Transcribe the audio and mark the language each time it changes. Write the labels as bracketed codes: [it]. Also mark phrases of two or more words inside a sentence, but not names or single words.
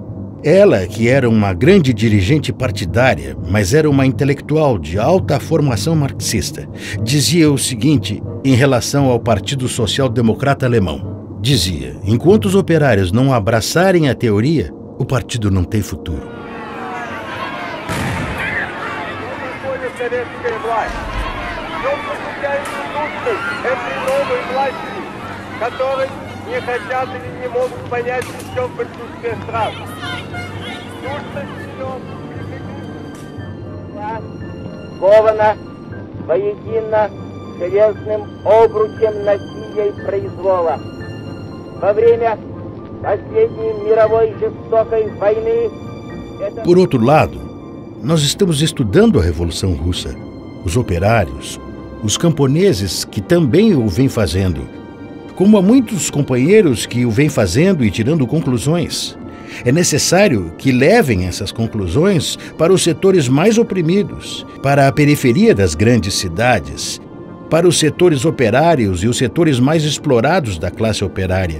[pt] Ela, que era uma grande dirigente partidária, mas era uma intelectual de alta formação marxista, dizia o seguinte em relação ao Partido Social Democrata Alemão. Dizia: enquanto os operários não abraçarem a teoria, o partido não tem futuro. [ru] Не хотят или не могут понять, в чем присутствие стран. Скована воедино железным обручем насилия и произвола. Во время последней мировой жестокой войны... [pt] Por outro lado, nós estamos estudando a Revolução Russa, os operários, os camponeses que também o vêm fazendo, como há muitos companheiros que o vêm fazendo e tirando conclusões. É necessário que levem essas conclusões para os setores mais oprimidos, para a periferia das grandes cidades, para os setores operários e os setores mais explorados da classe operária.